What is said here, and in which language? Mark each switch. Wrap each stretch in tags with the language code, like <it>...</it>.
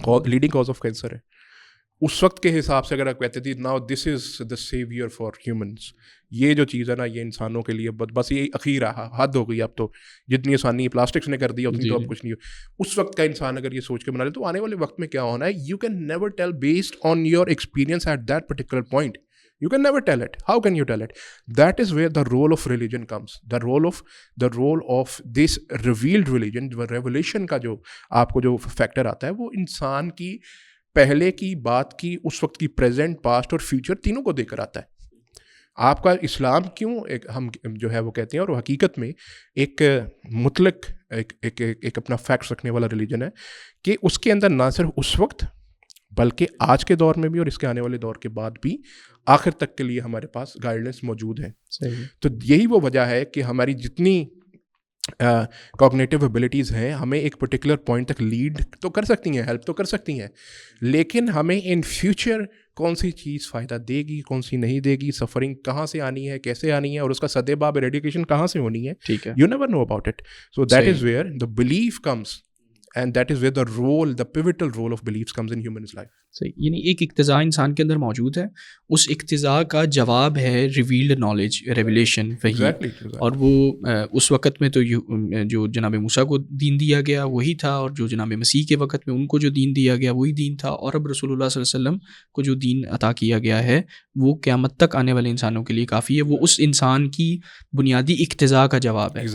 <ur>Leading cause of cancer ہے. اس وقت کے حساب سے اگر آپ کہتے تھے</ur> <en>now this is the saviour for humans,</en> <ur>یہ جو چیز ہے نا یہ انسانوں کے لیے بس یہ اخیر حد ہو گئی. اب تو جتنی آسانی پلاسٹکس نے کر دی اتنی تو اب کچھ نہیں ہو. اس وقت کا انسان اگر یہ سوچ کے بنا لے تو آنے والے وقت میں کیا ہونا ہے,</ur> <en>You can never tell based on your experience at that particular point. You can never tell it. How can you tell it? That is where the role of religion comes. The role of this revealed religion,</en> <ur>revelation کا جو آپ کو جو factor آتا ہے وہ انسان کی پہلے کی, بات کی, اس وقت کی, پریزنٹ, پاسٹ اور فیوچر تینوں کو دے کر آتا ہے. آپ کا اسلام کیوں ہم جو ہے وہ کہتے ہیں, اور وہ حقیقت میں ایک مطلق ایک اپنا فیکٹس رکھنے والا ریلیجن ہے کہ اس کے اندر نہ صرف اس وقت بلکہ آج کے دور میں بھی اور اس کے آنے والے دور کے بعد بھی آخر تک کے لیے ہمارے پاس گائیڈنس موجود ہے. تو یہی وہ وجہ ہے کہ ہماری جتنی کوگنیٹیو ایبلٹیز ہیں ہمیں ایک پرٹیکولر پوائنٹ تک لیڈ تو کر سکتی ہیں, ہیلپ تو کر سکتی ہیں, لیکن ہمیں ان فیوچر کون سی چیز فائدہ دے گی, کون سی نہیں دے گی, سفرنگ کہاں سے آنی ہے, کیسے آنی ہے, اور اس کا سدے باب ایریڈیکیشن کہاں سے ہونی ہے,</ur> <en>You never know about it. So that is where the belief comes and that is where the pivotal role of beliefs comes in human's life.</en> <ur>صحیح, یعنی ایک اقتضاء انسان کے اندر موجود ہے, اس اقتضاء کا جواب ہے ریویلڈ نالج, ریویلیشن, وہی. اور وہ اس وقت میں تو جو جناب موسیٰ کو دین دیا گیا وہی تھا, اور جو جناب مسیح کے وقت میں ان کو جو دین دیا گیا وہی دین تھا, اور اب رسول اللہ صلی اللہ علیہ وسلم کو جو دین عطا کیا گیا ہے وہ قیامت تک آنے والے انسانوں کے لیے کافی ہے. وہ اس انسان کی بنیادی اقتضاء کا جواب ہے.</ur>